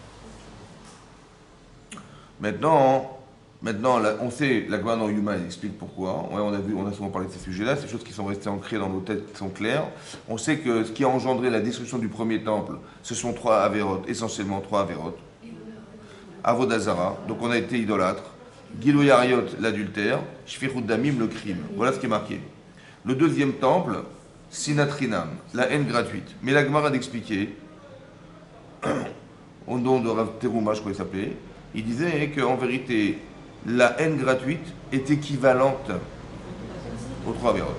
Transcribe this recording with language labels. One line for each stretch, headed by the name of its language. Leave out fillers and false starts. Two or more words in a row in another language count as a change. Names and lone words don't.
French: Maintenant, on sait, la Gemara dans Yuma, elle explique pourquoi. On a souvent parlé de ces sujets-là, ces choses qui sont restées ancrées dans nos têtes sont claires. On sait que ce qui a engendré la destruction du premier temple, ce sont trois avérotes, essentiellement trois avérotes.
Hebrew: עבודה זרה,
French: donc on a été idolâtre.
Hebrew: גילוי עריות,
French: l'adultère.
Hebrew: שפיכות דמים,
French: le crime. Voilà ce qui est marqué. Le deuxième temple, Sinatrinam, la haine gratuite. Mais la Gemara d'expliquer, au nom de Rav Teruma, je crois qu'il s'appelait, il disait qu'en vérité, la haine gratuite est équivalente aux trois avérotes.